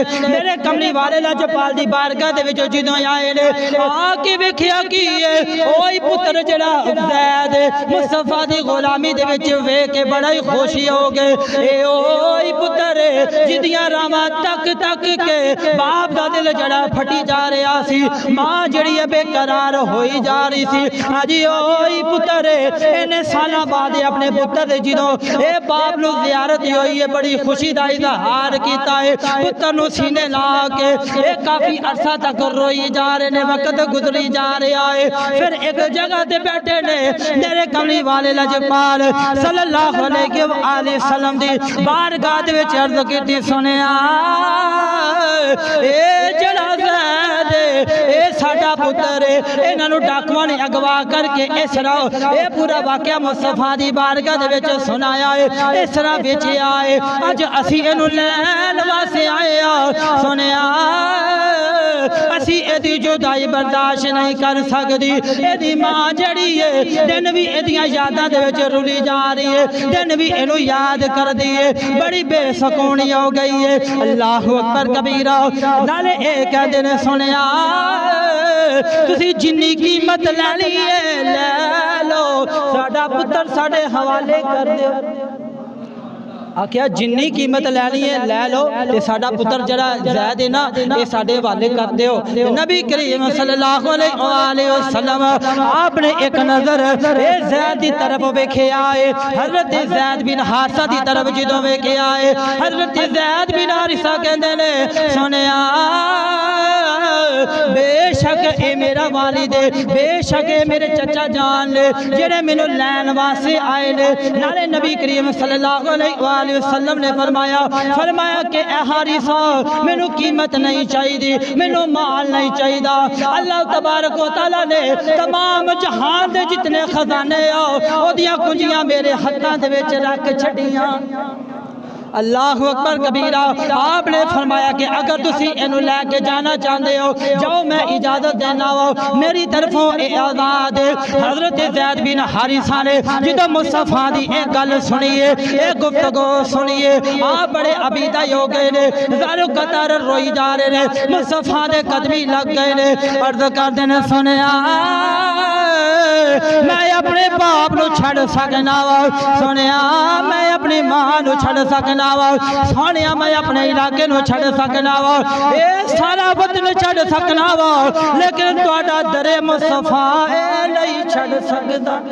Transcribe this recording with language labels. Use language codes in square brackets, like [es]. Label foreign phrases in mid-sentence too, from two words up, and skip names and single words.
[pa] میرے کملی والے لجپال دی بارگاہ دے وچ جو آئے نے، آکے ویکھیا کہ اوہی پتر جڑا زید مصطفیٰ دی غلامی دے وچ ویکھ کے بڑا ہی خوشی ہو گئے. اے اوہی پتر جدیاں راواں تک تک کے باپ دا دل جڑا پھٹی جا رہا سی، ماں جڑی بیقرار ہوئی جا رہی سی. اجی اوہی پتر انہیں سال بعد اپنے پتر جو یہ باپ نوں زیارت ہوئی ہے، بڑی خوشی کا اظہار کیا ہے. پتر نوں سینے لا کے یہ کافی عرصہ تک روئی جا رہے نے، وقت گزری جا رہا ہے. پھر ایک جگہ تے بیٹھے نے، میرے کملی والے لجپال [ar] صلى الله عليه وسلم [pa] دی بارگاہ دے وچ عرض کیتی، سنیا اے جڑا زید اے ساڈا پتر ہے، انہاں ڈاکوآں نے اغوا کرکے اس طرح یہ پورا واقعہ مصطفیٰ دی بارگاہ دے وچ سنایا ہے. اس طرح بیچیا ہے، اج اسی انوں لین واسطے آئے آ. سنیا اسی ایدی جدائی برداشت نہیں کر سکتی. ایدی ماں جڑی ہے دن بھی ایدیاں یاداں دے وچ رلی جا رہی ہے، دن بھی انوں یاد کر دی ہے، بڑی بے سکونی ہو گئی ہے. [ar] الله أكبر كبيرا. [pa] نالے اے کہتے نے، سنیا تسی جنی قیمت لینی ہے لے لو، ساڈا پتر ساڈے حوالے کر دو. آکھیا جنی قیمت لینی ہے لے لو، تے ساڈا پتر جڑا زید ہے نا یہ ساڈے حوالے کر دو. نبی کریم [ar] صلى الله عليه وسلم [pa] آپنے ایک نظر اے زید کی طرف ویکھیا ہے. حضرت زید بن حارثہ کی طرف جو ویکھیا ہے، حضرت زید بن حارثہ کہتے نے، سنیا بیشک اے میرا والد ہے، بیشک اے میرے چچا جان نے جیڑے مینوں لین واسطے آئے نے. نالے نبی کریم [ar] صلى الله عليه وسلم [pa] نے فرمایا کہ اے حارثہ مینوں قیمت نہیں چاہیے، مینوں مال نہیں چاہیے. [ar] الله تبارك و تعالى [pa] نے تمام جہان دے جتنے خزانے اودیاں کنجیاں میرے ہتھاں دے وچ رکھ چھڈیاں. [ar] الله أكبر كبيرا. [pa] آپنے فرمایا کہ اگر تسی انوں لیکے جانا چاہتے ہو جاؤ، میں اجازت دینا ہو، میری طرفوں آزاد. حضرت زید بن حارثہ نے جو مصطفیٰ دی ایک گل سنیے، ایک گفتگو سنیے، آپ بڑے ابیدہ ہو گئے نے، زارو قطار روئی جا رہے نے، مصطفیٰ دے قدمی لگ گئے نے، عرض کرتے نے، سنیا میں اپنے باپ نوں چھڈ سکنا وا، سنیا میں اپنی ماں نوں چھڈ سکنا وا، سنیا میں اپنے علاقے نوں چھڈ سکنا وا، یہ سارا وطن چھڈ سکنا وا، لیکن تہاڈا درے مصطفیٰ اے نہیں چھڈ سکدا.